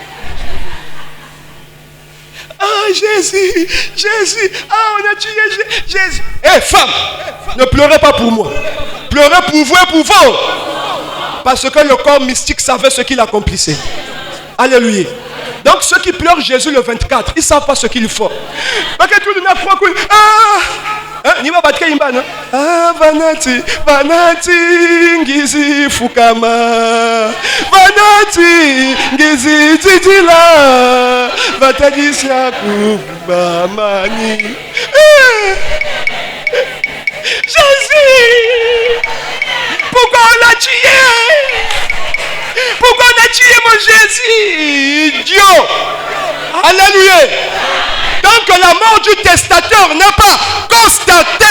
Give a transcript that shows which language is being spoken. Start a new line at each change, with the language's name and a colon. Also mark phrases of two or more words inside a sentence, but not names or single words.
French: Ah, Jésus. Ah, on a tué Jésus. Hé, femme, ne pleurez pas pour moi. Pleurez pour vous et pour vous. Parce que le corps mystique savait ce qu'il accomplissait. Alléluia. Donc ceux qui pleurent Jésus le 24, ils ne savent pas ce qu'il faut.
Kongo: Ah, vanati, ngizi fukama, vanati, ngizi titila, vatadisya kubamani.
French: Jésus, pourquoi on l'a tué? Pourquoi on a tué mon Jésus? Dieu. Alléluia. Donc la mort du testateur n'est pas constatée.